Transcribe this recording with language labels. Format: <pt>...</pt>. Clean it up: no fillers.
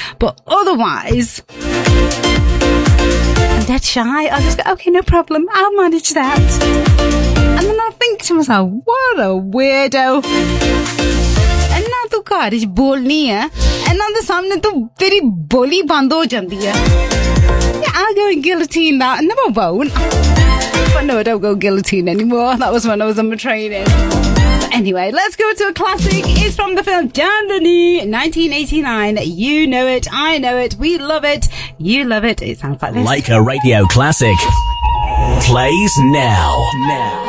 <en>But otherwise, I'm dead shy. I just go, okay, no problem, I'll manage that. And then I think to myself, what a weirdo.</en> <pa>ਤੂੰ ਘਰ ਚ ਬੋਲਨੀ ਹੈ, ਇਹਨਾਂ ਦੇ ਸਾਹਮਣੇ ਤੂੰ, ਤੇਰੀ ਬੋਲੀ ਬੰਦ ਹੋ ਜਾਂਦੀ ਹੈ. ਆ ਗਿਆ ਗਿਲਟੀਨ ਦਾ number one.</pa> <en>But no, I don't go guillotine anymore. That was when I was on my training. But anyway, let's go to a classic. It's from the film Jaan Dani, 1989. You know it, I know it, we love it, you love it. It sounds like this. Leica Radio Classic. Plays now.</en>